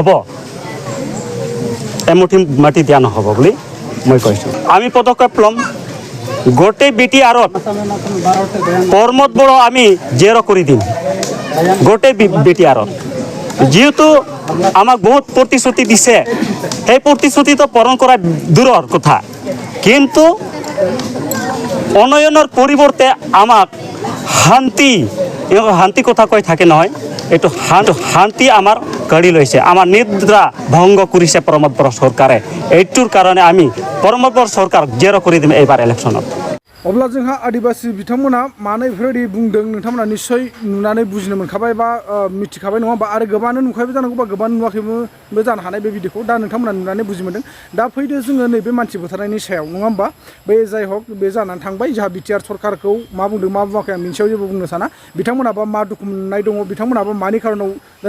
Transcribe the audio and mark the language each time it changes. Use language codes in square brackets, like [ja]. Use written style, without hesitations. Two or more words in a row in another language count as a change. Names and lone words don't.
[as] নহ'ব বুলি মই কৈছোঁ আমি পদক্ষেপ ল'ম গোটেই বিটিআৰত প্ৰমোদ বড়ো আমি জেৰ কৰি দিম গোটেই বিটিআৰত যিহেতু আমাক বহুত প্ৰতিশ্ৰুতি দিছে সেই প্ৰতিশ্ৰুতিটো পূৰণ কৰা দূৰৰ কথা কিন্তু উন্নয়নৰ পৰিৱৰ্তে আমাক শান্তি কথা কৈ থাকে নহয় এইটো শান্তি আমাৰ কাঢ়ি লৈছে আমাৰ নিদ্ৰা ভংগ কৰিছে প্ৰমোদ বড়ো চৰকাৰে এইটোৰ কাৰণে আমি প্ৰমোদ বড়ো চৰকাৰক জেৰ কৰি দিম এইবাৰ ইলেকশ্যনত [brx] अब्ला जोंहा आदिबासि बिथांमोना मानो बेफोरबायदि बुंदों नोंथांमोना निश्चय नुनानै बुजिनो मोनखाबाय बा मिथिखाबाय नङा होमबा आरो गोबाङानो नुखाबाय जानांगौ बा गोबां नुवाखैबो जानो हानाय बे भिडिअखौ दा नोंथांमोना नुनानै बुजि मोनदों दा फैदो जोङो नैबे मानसि बुथारनायनि सायाव नङा होमबा बे जाय हक बे जानानै थांबाय जोंहा बिटिआर सरकारखौ मा बुंदों मा बुङाखै आं बिनि सायाव जेबो बुंनो साना बिथांमोनाबा मा दुखु मोननाय दङ बिथांमोनाबा मानि खारनाव दिनै